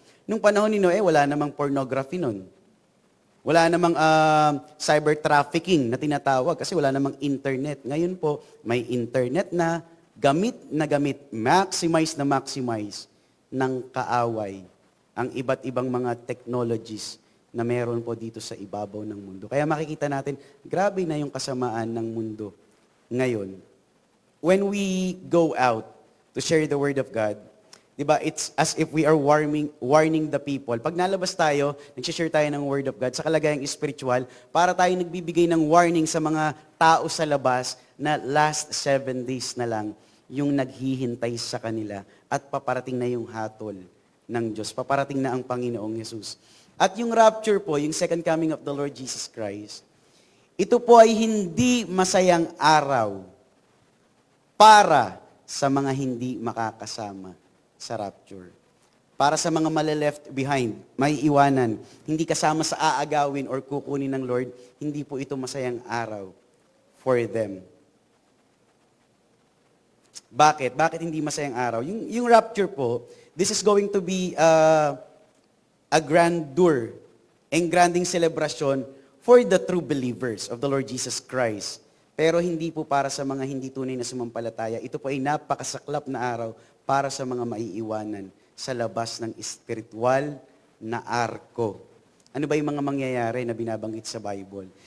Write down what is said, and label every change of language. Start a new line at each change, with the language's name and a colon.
Filipino: Nung panahon ni Noe, wala namang pornography nun. Wala namang cyber trafficking na tinatawag kasi wala namang internet. Ngayon po, may internet na gamit, maximize ng kaaway ang iba't ibang mga technologies na meron po dito sa ibabaw ng mundo. Kaya makikita natin, grabe na yung kasamaan ng mundo ngayon.
English: When we go out to share the Word of God,
Filipino: di ba,
English: it's as if we are warning the people.
Filipino: Pag nalabas tayo, nag-share tayo ng Word of God sa kalagayang spiritual, para tayo nagbibigay ng warning sa mga tao sa labas na last 7 days na lang yung naghihintay sa kanila at paparating na yung hatol ng Diyos. Paparating na ang Panginoong Yesus. At yung rapture po, yung
English: second coming of the Lord Jesus Christ,
Filipino: ito po ay hindi masayang araw para sa mga hindi makakasama sa rapture. Para sa mga male-left behind, may iwanan, hindi kasama sa aagawin or kukunin ng Lord, hindi po ito masayang araw
English: for them.
Filipino: Bakit? Bakit hindi masayang araw? Yung rapture po,
English: this is going to be a grandeur, engranding celebration for the true believers of the Lord Jesus Christ.
Filipino: Pero hindi po para sa mga hindi tunay na sumampalataya. Ito po ay napakasaklap na araw para sa mga maiiwanan sa labas ng espiritual na arko. Ano ba yung mga mangyayari na binabanggit sa Bible?